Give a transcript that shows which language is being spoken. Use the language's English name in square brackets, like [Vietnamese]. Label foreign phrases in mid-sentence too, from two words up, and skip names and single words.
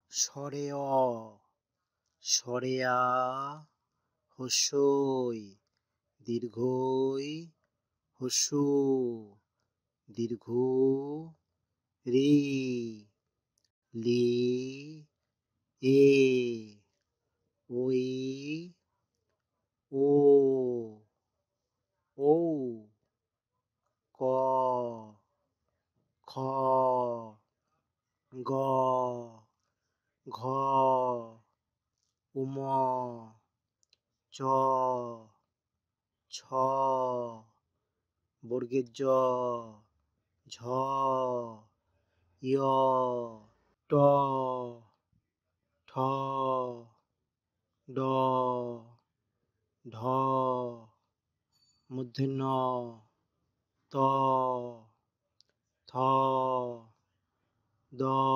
[Bangla] স্বরে অ, স্বরে আ, হস্যই, দীর্ঘই, হস্যু, দীর্ঘ রি, লি, এ, ওই, ও, ঔ, ক, খ, গ, ঘ, উম, চ, ছ, বর্গের জ, ঝ, য়, ট, ঠ, ড, ঢ, মূর্ধন্য ণ, ত, থ, দ,